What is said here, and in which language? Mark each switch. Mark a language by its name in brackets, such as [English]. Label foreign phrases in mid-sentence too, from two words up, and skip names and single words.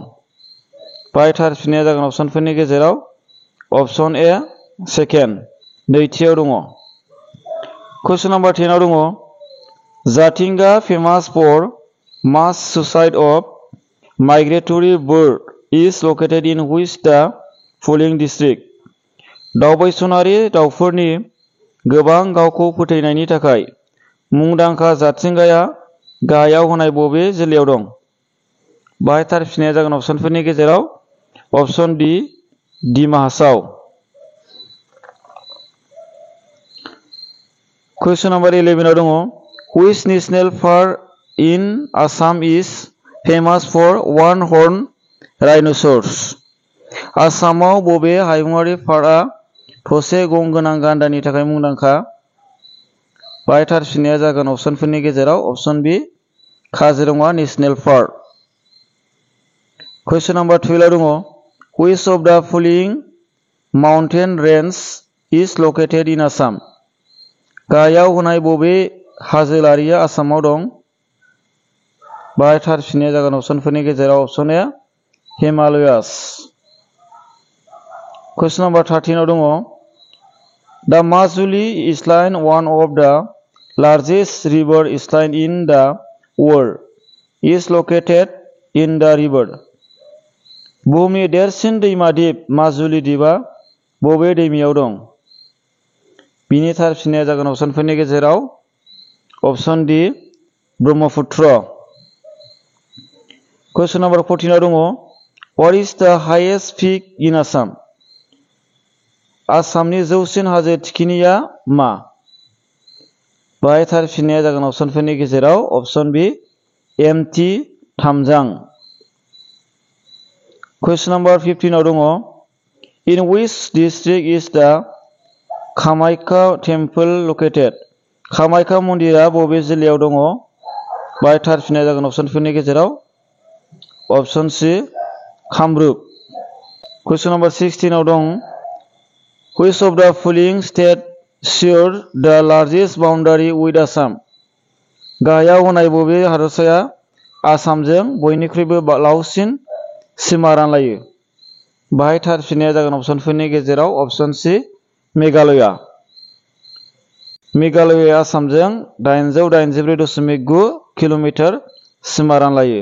[Bodo] बाहाय थार फिननाया जागोन अपसनफोरनि गेजेराव अपसन ए सेकेन्ड, नैथियाव दङ। [English] question number 10 [Bodo] आव दङ, [English] जाथिंगा famous for mass suicide of migratory bird is located in which the following district? [Bodo] दावबायसनारि दाउफोरनि गोबां गावखौ फोथैनायनि थाखाय मुंदांखा जाथिंगाया गाहायाव होनाय बबे जिल्लायाव दं? बाहाय थार फिननाया जागोन अपसनफोरनि गेजेराव अपसन डी डिमा हासाव। [English] question number 11 [Bodo] आव दङ, [English] which national park in Assam is famous for one horn rhinoceros? [Bodo] आसामाव बबे हायुङारि पार्कआ थसे गं गोनां गान्दानि थाखाय मुंदांखा? बाहाय थार फिननाया जागोन अपसनफोरनि गेजेराव अपसन बी काजिरङा नेशनेल पार्क। [English] question number 12 [Bodo] आव दङ, [English] which of the following mountain range is located in Assam? [Bodo] गाहायाव होनाय बबे हाजोआरिया आसामाव दं? बाहाय थार फिननाया जागोन अपसनफोरनि गेजेराव अपसन ए हिमालयास। [English] question number 13 [Bodo] आव दङ, [English] The Majuli Island, one of the largest river islands in the world, is located in the river. [Bodo] बुहुमनि देरसिन दैमा दिप माजुलि दिपआ बबे दैमायाव दं? बिनि थार फिननाया जागोन अपसनफोरनि गेजेराव अपसन डि ब्रह्मपुत्र। [English] question number 14 [Bodo] आव दङ [English] What is the highest peak in Assam? [Bodo] आसामनि जौसिन हाजो थिखिनिया मा? बाहाय थार फिननाया जागोन अपसनफोरनि गेजेराव अपसन बि एमटि थामजां। [English] question number 15 [Bodo] आव दङ [English] In which district is the Kamakhya temple located? [Bodo] कामाख्या मन्दिरा बबे जिल्लायाव दङ? बाहाय थार फिननाया जागोन अपसनफोरनि गेजेराव अपसन सि कामरुप। [English] question number 16 [Bodo] आव दं [English] Which of the following state shares the largest boundary with Assam? [Bodo] गाहायाव होनाय बबे हादरसाया आसामजों बयनिख्रुइबो लावसिन सिमा रानलायो? बाहाय थार फिननाया जागोन अपसनफोरनि गेजेराव अपसन सि मेघालया। मेघालया आसामजों 884.9 किल'मिटार सिमा रानलायो।